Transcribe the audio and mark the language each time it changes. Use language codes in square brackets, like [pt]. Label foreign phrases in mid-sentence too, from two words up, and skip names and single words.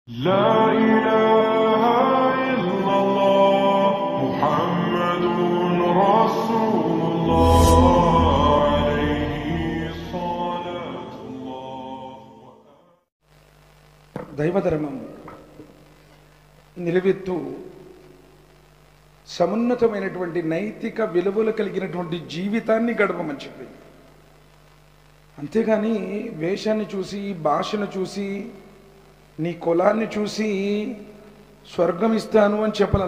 [ar] لا إله إلا الله محمد رسول الله عليه صلاة الله. [te] దైవధర్మం నిలవెత్తు సమున్నతమైనటువంటి నైతిక విలువలు కలిగినటువంటి జీవితాన్ని గడపమని చెప్పింది. అంతేగాని వేషాన్ని చూసి, భాషను చూసి, నీ కులాన్ని చూసి స్వర్గం ఇస్తాను అని చెప్పాలి.